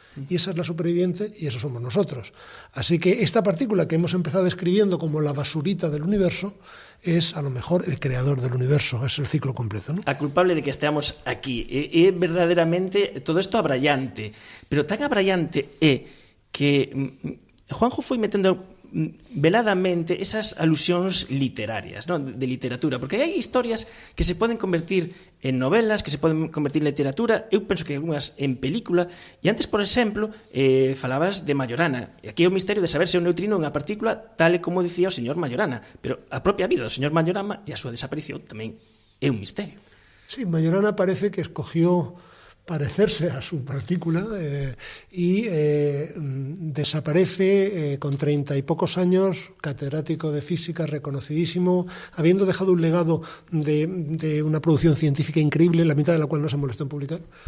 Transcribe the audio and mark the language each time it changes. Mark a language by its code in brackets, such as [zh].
[es] y esa es la superviviente y eso somos nosotros. Así que esta partícula que hemos empezado describiendo como la basurita del universo es a lo mejor el creador del universo, es el ciclo completo, ¿no? [gl] A culpable de que esteamos aquí. É verdadeiramente todo isto abrallante, pero tan abrallante é que Juanjo foi metendo veladamente esas alusións literarias, ¿no? De literatura, porque hai historias que se poden convertir en novelas, que se poden convertir en literatura, eu penso que algunhas en película, e antes, por exemplo, falabas de Majorana, e aquí é o misterio de saber se é un neutrino ou unha partícula, tal e como dicía o señor Majorana, pero a propia vida do señor Majorana e a súa desaparición tamén é un misterio. [es] Sí, Majorana parece que escogió parecerse a su partícula y desaparece con 30 y pocos años, catedrático de física, reconocidísimo, habiendo dejado un legado de una producción científica increíble, la mitad de la cual no se molestó en publicar.